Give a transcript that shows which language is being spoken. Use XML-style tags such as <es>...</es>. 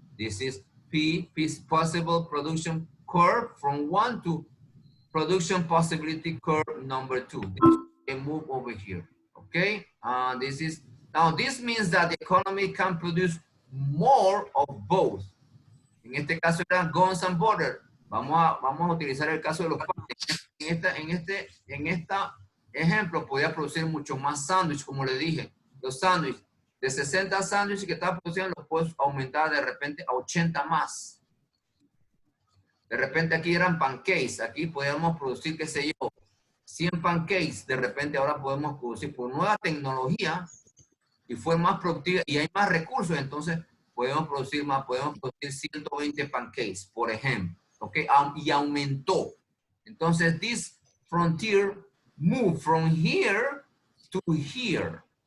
<en>This is possible production curve from 1 to production possibility curve number 2. And move over here, okay? This means that the economy can produce more of both.</en> <es>En este caso eran</es> <en>guns and butter.</en> <es>Vamos a utilizar el caso de los panes. En este ejemplo podía producir mucho más sándwich, como le dije. Los sándwiches, de 60 sándwiches que estaba produciendo, los puedes aumentar de repente a 80 más. De repente aquí eran pancakes. Aquí podíamos producir, qué sé yo, 100 pancakes. De repente ahora podemos producir por nueva tecnología y fue más productiva y hay más recursos. Entonces podemos producir más, podemos producir 120 pancakes, por ejemplo. ¿Ok? Y aumentó.</es> <en>Entonces, this frontier move from here to here.</en>